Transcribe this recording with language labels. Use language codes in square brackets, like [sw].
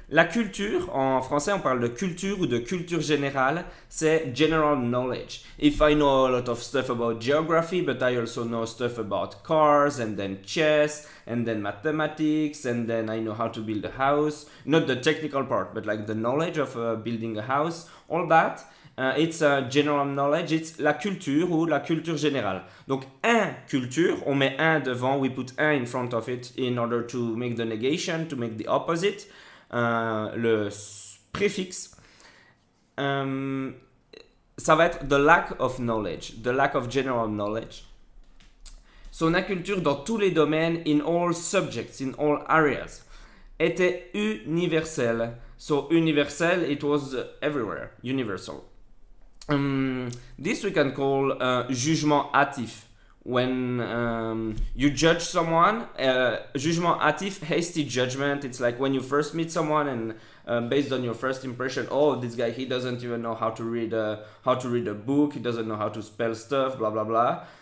[fr] La culture, en français on parle de culture ou de culture générale, c'est [en] general knowledge. If I know a lot of stuff about geography, but I also know stuff about cars, and then chess, and then mathematics, and then I know how to build a house. Not the technical part, but like the knowledge of building a house, all that. It's general knowledge, it's [fr] la culture ou la culture générale. Donc, un culture, on met un devant, [en] we put un in front of it in order to make the negation, to make the opposite. [fr] Le préfixe. Ça va être [en] the lack of knowledge, the lack of general knowledge. [fr] Son inculture dans tous les domaines, [en] in all subjects, in all areas, [fr] était universelle. [en] So, universel, it was everywhere, universal. This we can call jugement hâtif. When you judge someone, jugement hâtif, hasty judgment. It's like when you first meet someone and based on your first impression, oh, this guy, he doesn't even know how to read a book, he doesn't know how to spell stuff, blah blah blah.